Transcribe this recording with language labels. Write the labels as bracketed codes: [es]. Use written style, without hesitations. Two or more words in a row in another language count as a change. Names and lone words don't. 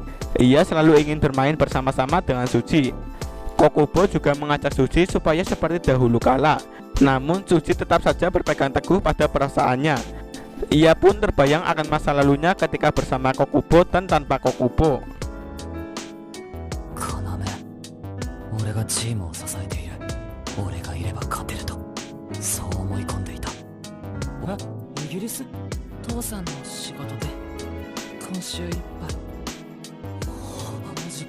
[id] Ia selalu ingin bermain bersama-sama dengan Tsuji. Kokubo juga mengajak Tsuji supaya seperti dahulu kala. Namun Tsuji tetap saja berpegang teguh pada perasaannya. Ia pun terbayang akan masa lalunya ketika bersama Kokubo dan tanpa Kokubo. [ja] 要、俺がチームを支えている。俺がいれば勝てると、そう思い込んでいた。え、イギリス？父さんの仕事で今週いっぱい。マジか。